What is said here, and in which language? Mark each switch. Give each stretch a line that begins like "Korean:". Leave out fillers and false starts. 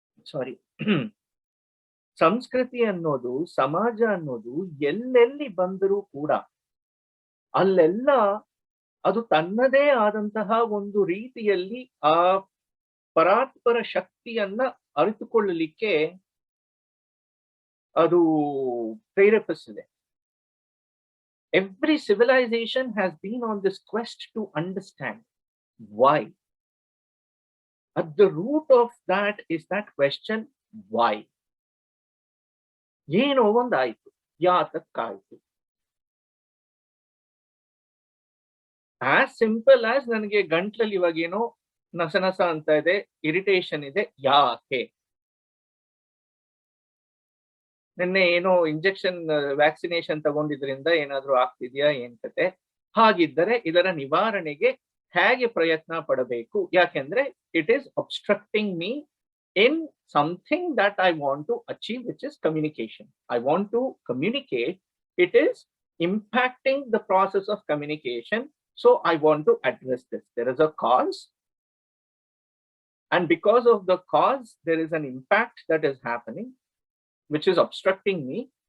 Kannada: ಸಾರಿ ಸಂಸ್ಕೃತಿ ಅನ್ನೋದು, ಸಮಾಜ ಅನ್ನೋದು ಎಲ್ಲೆಲ್ಲಿ ಬಂದರೂ ಕೂಡ ಅಲ್ಲೆಲ್ಲ ಅದು ತನ್ನದೇ ಆದಂತಹ ಒಂದು ರೀತಿಯಲ್ಲಿ ಆ ಪರಾತ್ಪರ ಶಕ್ತಿಯನ್ನ ಅರಿತುಕೊಳ್ಳಲಿಕ್ಕೆ ಅದು ಪ್ರೇರೇಪಿಸಿದೆ.
English: Every civilization has been on this quest to understand why. At the root of that is that question, why?
Kannada: ಏನೋ ಒಂದಾಯ್ತು, ಯಾತಕ್ಕಾಯ್ತು.
English: as simple as
Kannada: ನನಗೆ ಗಂಟ್ಲಲ್ಲಿ ಇವಾಗ ಏನೋ ನಸನಸ ಅಂತ ಇದೆ, ಇರಿಟೇಷನ್ ಇದೆ, ಯಾಕೆ? ನಿನ್ನೆ ಏನೋ ಇಂಜೆಕ್ಷನ್ ವ್ಯಾಕ್ಸಿನೇಷನ್ ತಗೊಂಡಿದ್ರಿಂದ ಏನಾದ್ರೂ ಆಗ್ತಿದ್ಯಾ, ಏನ್ ಕತೆ? ಹಾಗಿದ್ದರೆ ಇದರ ನಿವಾರಣೆಗೆ ಹೇಗೆ ಪ್ರಯತ್ನ ಪಡಬೇಕು? ಯಾಕೆಂದ್ರೆ
English: It is obstructing me in something that I want to achieve, which is communication. I want to communicate. It is impacting the process of communication. So I want to address this. There is a cause. And because of the cause, there is an impact that is happening, which is obstructing me.